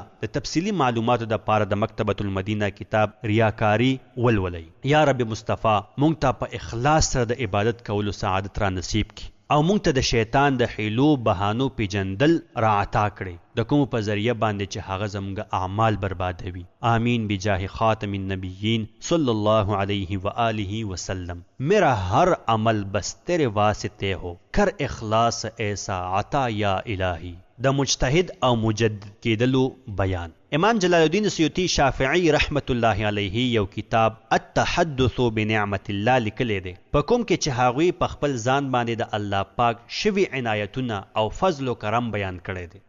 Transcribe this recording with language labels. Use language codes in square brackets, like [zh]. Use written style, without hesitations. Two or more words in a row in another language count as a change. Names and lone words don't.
[ps] د تفصیلی معلوماتو د پاره د مکتبۃ المدینه کتاب ریاکاری ولولئ. یا رب مصطفی مونږ ته په اخلاص سره د عبادت کولو سعادت را نصیب کړي او مونږ ته د شیطان د حیلو بهانو پیجندل را عطا کړي، د کوم په ذریعه باندې چې هغه زموږ اعمال بربادوي. [ar] آمین بجاه خاتم النبیین صلی اللہ علیہ وآلہ وسلم. [ur] میرا ہر عمل بس تیرے واسطے ہو، کر اخلاص ایسا عطا یا الہی. [ps] د مجتهد او مجدد کېدلو بیان. امام جلال الدین سیوطی شافعی [ar] رحمت الله علیه [ps] یو کتاب التحدث بنعمت الله لیکلی دی، په کوم کې چې هغوی په خپل ځان باندې د الله پاک شوي عنایتونه او فضل و کرم بیان کړی دی.